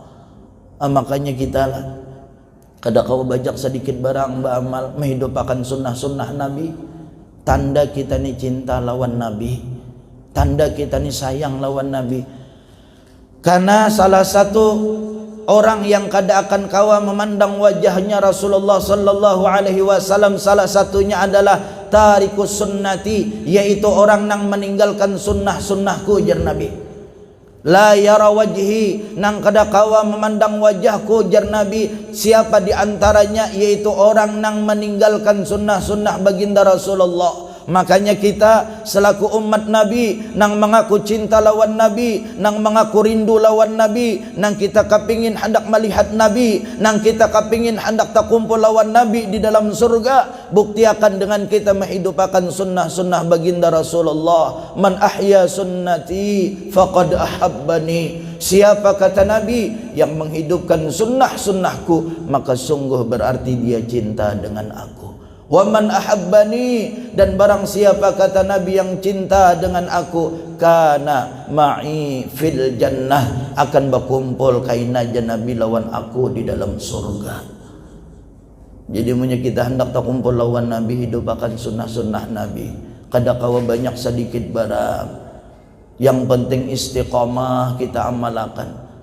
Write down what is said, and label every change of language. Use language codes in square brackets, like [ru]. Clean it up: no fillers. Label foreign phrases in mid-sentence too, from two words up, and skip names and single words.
[bjn] Makanya kita kada kawa bajak sedikit barang beramal, menghidupkan sunnah-sunnah Nabi. Tanda kita ni cinta lawan Nabi, tanda kita ni sayang lawan Nabi. Karena salah satu orang yang kada akan kawa memandang wajahnya Rasulullah [ar] صلى الله عليه وسلم, [bjn] salah satunya adalah [ar] تارك سنتي, [bjn] yaitu orang nang meninggalkan sunnah-sunnahku, jar Nabi. [ar] لا يرى وجهي, [bjn] nang kada kawa memandang wajahku, jar Nabi. Siapa di antaranya? Yaitu orang nang meninggalkan sunnah-sunnah baginda Rasulullah. Makanya kita selaku umat Nabi nang mengaku cinta lawan Nabi, nang mengaku rindu lawan Nabi, nang kita kepingin hendak melihat Nabi, nang kita kepingin hendak terkumpul lawan Nabi di dalam surga, buktiakan dengan kita menghidupkan sunnah-sunnah baginda Rasulullah. [ar] من أحيا سنتي فقد أحبني. [bjn] Siapa kata Nabi yang menghidupkan sunnah-sunnahku, maka sungguh berarti dia cinta dengan aku. [ar] ومن أحبني, [bjn] dan barang siapa kata Nabi yang cinta dengan aku, [ar] كان معي في الجنة, [bjn] akan berkumpul kaina Nabi lawan aku di dalam surga. Jadi punya kita hendak terkumpul lawan Nabi, hidupkan sunnah-sunnah Nabi. kada kawa banyak sedikit barang. Yang penting istiqamah kita amalkan.